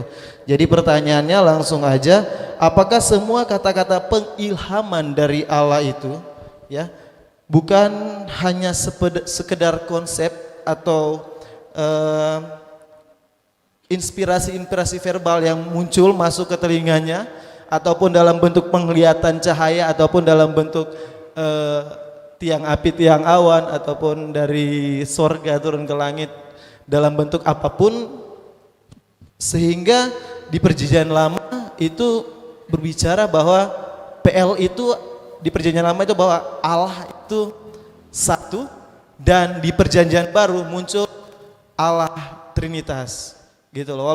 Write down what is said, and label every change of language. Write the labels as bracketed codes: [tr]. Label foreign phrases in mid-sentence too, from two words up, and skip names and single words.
[id] Jadi pertanyaannya langsung aja, apakah semua kata-kata pengilhaman dari Allah itu ya bukan hanya sekedar konsep atau inspirasi-inspirasi verbal yang muncul masuk ke telinganya, ataupun dalam bentuk penglihatan cahaya, ataupun dalam bentuk tiang api, tiang awan, ataupun dari sorga turun ke langit dalam bentuk apapun, sehingga di perjanjian lama itu berbicara bahwa PL itu di perjanjian lama itu bahwa Allah itu satu, dan di perjanjian baru muncul Allah Trinitas, gitu loh.